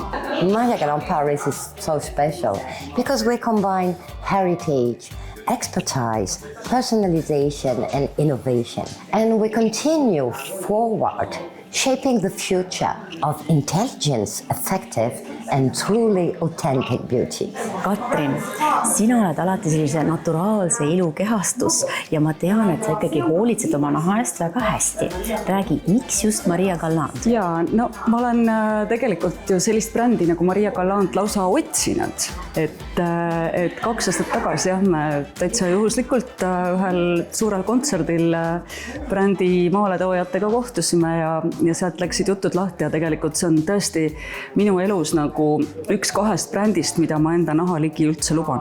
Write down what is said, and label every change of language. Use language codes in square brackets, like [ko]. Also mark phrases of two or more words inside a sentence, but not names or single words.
[en] Maria Galland Paris is so special because we combine heritage, expertise, personalization, and innovation. And we continue forward, shaping the future of intelligence, effective, and truly authentic beauty. [et] Katrin, sina oled alati sellise naturaalse ilu kehastus ja ma tean, et sa ikkagi hoolitsed oma naha eest väga hästi. Räägi, miks just Maria Galland? Jaa, no ma olen tegelikult ju sellist brändi nagu Maria Galland lausa otsinud. Et 2 aastat tagasi me täitsa juhuslikult ühel suurel kontserdil brändi maaletoojatega kohtusime ja sealt läksid jutud lahti ja tegelikult see on tõesti minu elus nagu üks 2 brändist, mida ma enda nahaligi üldse luban.